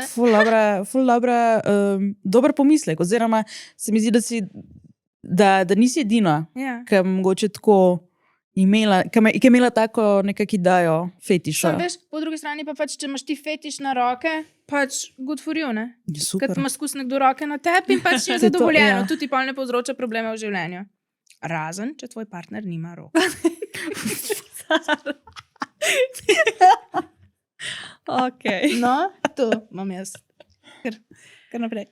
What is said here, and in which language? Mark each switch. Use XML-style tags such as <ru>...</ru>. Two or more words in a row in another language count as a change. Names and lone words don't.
<sl>Ful dobra, dober pomislek, oziroma se mi zdi, da nisi edina, ki mogoče tako imela, ki je imela tako nekako idejo fetiša. Veš, po drugi strani pa pač, če imaš ti fetiš na roke, pač</sl> <en>good for you,</en> <sl>ne? Super. Kad imaš skozi nekdo roke na tebi in pač je zadovoljeno. Tudi pa ne povzroča probleme v življenju. Razen, če tvoj partner nima rok. Okay. No, to imam jaz. Kar naprej.</sl>